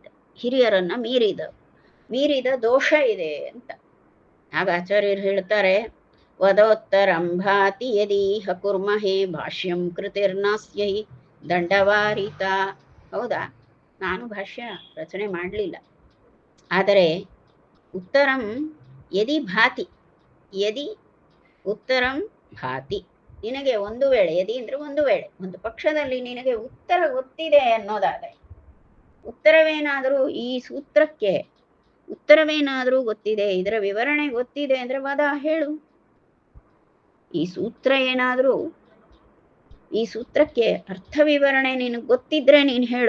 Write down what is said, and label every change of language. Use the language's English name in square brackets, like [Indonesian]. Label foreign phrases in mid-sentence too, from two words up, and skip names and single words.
[Kannada] ಹಿರಿಯರನ್ನ ಮೀರಿದ ದೋಷ ಇದೆ ಅಂತ. ಆಗ ಆಚಾರ್ಯರು ಹೇಳ್ತಾರೆ, [Sanskrit] ವದೋತ್ತರಂ ಭಾತಿ ಯದೀಹ ಕುರ್ಮಹೇ ಭಾಷ್ಯಂ ಕೃತಿರ್ನಾಸ್ಯ ಹಿ ದಂಡವಾರಿತ. [Kannada] ಹೌದಾ, ನಾನು ಭಾಷ್ಯ ರಚನೆ ಮಾಡಲಿಲ್ಲ. [Sanskrit] ಆದರೆ ಉತ್ತರಂ ಯದಿ ಭಾತಿ, ಯದಿ ಉತ್ತರಂ ಭಾತಿ, [Kannada] ನಿನಗೆ ಒಂದು ವೇಳೆ, ಯದಿ ಅಂದ್ರೆ ಒಂದು ವೇಳೆ, ಒಂದು ಪಕ್ಷದಲ್ಲಿ ನಿನಗೆ ಉತ್ತರ ಗೊತ್ತಿದೆ ಅನ್ನೋದಾದರೆ, ಉತ್ತರವೇನಾದರೂ, ಈ ಸೂತ್ರಕ್ಕೆ ಉತ್ತರವೇನಾದರೂ ಗೊತ್ತಿದೆ, ಇದರ ವಿವರಣೆ ಗೊತ್ತಿದೆ ಅಂದ್ರೆ ವಾದ ಹೇಳು. ಈ ಸೂತ್ರ ಏನಾದರೂ, ಈ ಸೂತ್ರಕ್ಕೆ ಅರ್ಥ ವಿವರಣೆ ನಿನಗೆ ಗೊತ್ತಿದ್ರೆ ನೀನು ಹೇಳು.